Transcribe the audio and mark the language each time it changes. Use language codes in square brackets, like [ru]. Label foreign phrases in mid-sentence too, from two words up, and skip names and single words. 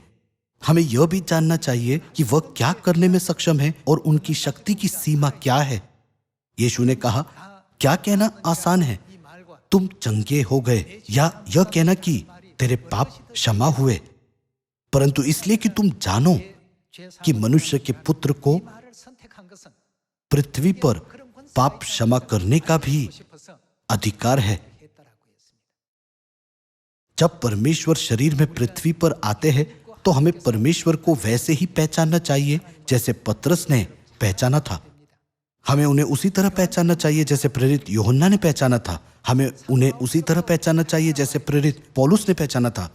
[hi] हमें यह भी जानना चाहिए कि वह क्या करने में सक्षम है और उनकी शक्ति की सीमा क्या है। यीशु ने कहा, क्या कहना आसान है, तुम चंगे हो गए, या यह कहना कि तेरे पाप क्षमा हुए? परंतु इसलिए कि तुम जानो कि मनुष्य के पुत्र को [ko] 이 말을 선택한 것은 [hi] पृथ्वी पर पाप क्षमा करने का भी [ko] 싶어서 [hi] अधिकार है। [ko] 했다라고 했습니다. [hi] जब परमेश्वर शरीर में पृथ्वी पर आते हैं तो हमें परमेश्वर को वैसे ही पहचानना चाहिए जैसे पतरस ने पहचाना था। हमें उन्हें उसी तरह पहचानना चाहिए जैसे प्रेरित यूहन्ना ने पहचाना था। हमें उन्हें उसी तरह पहचानना चाहिए जैसे प्रेरित पौलुस ने पहचाना था।